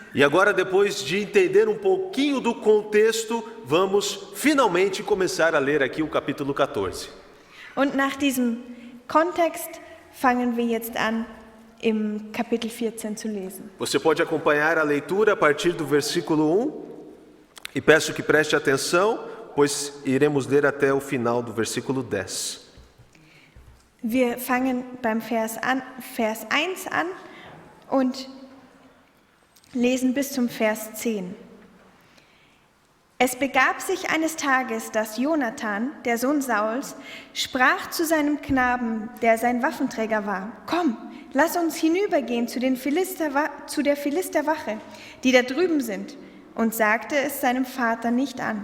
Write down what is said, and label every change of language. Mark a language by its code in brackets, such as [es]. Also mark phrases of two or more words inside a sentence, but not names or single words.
[pt] E agora, depois de entender pouquinho do contexto, vamos finalmente começar a ler aqui o capítulo 14. [de] Und nach diesem Kontext fangen wir jetzt an, im Kapitel 14 zu lesen. [pt] Você pode acompanhar a leitura a partir do versículo 1 e peço que preste atenção, pois iremos ler até o final do versículo 10. [de] Wir fangen beim Vers 1 an und lesen bis zum Vers 10. Es begab sich eines Tages, dass Jonathan, der Sohn Sauls, sprach zu seinem Knaben, der sein Waffenträger war: Komm, lass uns hinübergehen zu der Philisterwache, die da drüben sind, und sagte es seinem Vater nicht an.